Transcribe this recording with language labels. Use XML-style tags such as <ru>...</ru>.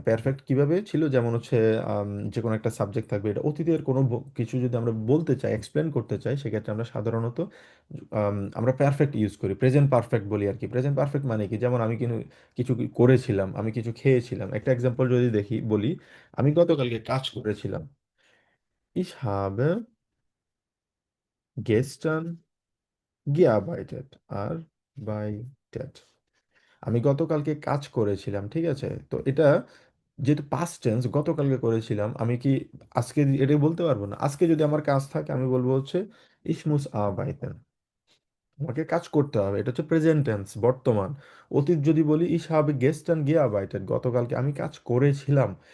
<bn>Perfect কিভাবে ছিল, যেমন হচ্ছে যে কোনো একটা সাবজেক্ট থাকবে, এটা অতীতের কোনো কিছু যদি আমরা বলতে চাই, এক্সপ্লেন করতে চাই, সেক্ষেত্রে আমরা সাধারণত আমরা পারফেক্ট ইউজ করি, প্রেজেন্ট পারফেক্ট বলি আর কি। প্রেজেন্ট পারফেক্ট মানে কি, যেমন আমি কিন্তু কিছু করেছিলাম, আমি কিছু খেয়েছিলাম। একটা এক্সাম্পল যদি দেখি বলি, আমি গতকালকে কাজ করেছিলাম।</bn> <de>Ich habe gestern gearbeitet, arbeitet।</de> <bn>আমি গতকালকে কাজ করেছিলাম, ঠিক আছে? তো এটা যেহেতু পাস্ট টেন্স, গতকালকে করেছিলাম, আমি কি আজকে এটা বলতে পারবো না। আজকে যদি আমার কাজ থাকে, আমি বলবো হচ্ছে</bn> <de>ich muss arbeiten।</de> <bn>আমাকে কাজ করতে হবে, এটা হচ্ছে প্রেজেন্ট টেন্স, বর্তমান। অতীত যদি বলি</bn> <de>ich habe gestern gearbeitet,</de> <bn>গতকালকে আমি কাজ করেছিলাম।</bn>